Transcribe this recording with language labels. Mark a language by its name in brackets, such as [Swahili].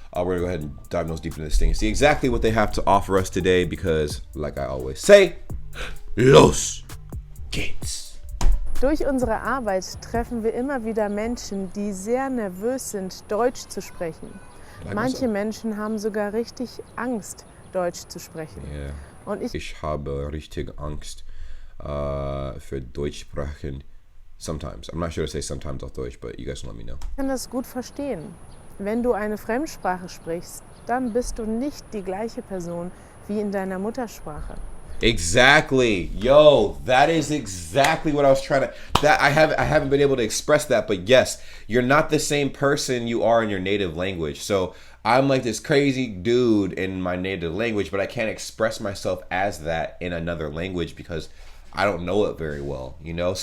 [English] We're going to go ahead and dive nose deep into this thing and see exactly what they have to offer us today because, like I always say, [German] los geht's. Durch unsere Arbeit treffen wir immer wieder Menschen, die sehr nervös sind, Deutsch zu sprechen. Manche Menschen haben sogar richtig Angst, Deutsch zu sprechen. [English] Yeah. [German] Und ich habe richtig Angst für Deutsch sprechen. [English] Sometimes. I'm not sure to say sometimes [German] auf Deutsch, [English] but you guys can let me know. [German] Ich kann das gut verstehen. Wenn du eine Fremdsprache sprichst, dann bist du nicht die gleiche Person wie in deiner Muttersprache. [English] Exactly. Yo, that is exactly what I was trying to, I haven't been able to express that, but yes, you're not the same person you are in your native language. So I'm like this crazy dude in my native language, but I can't express myself as that in another language because I don't know it very well, you know?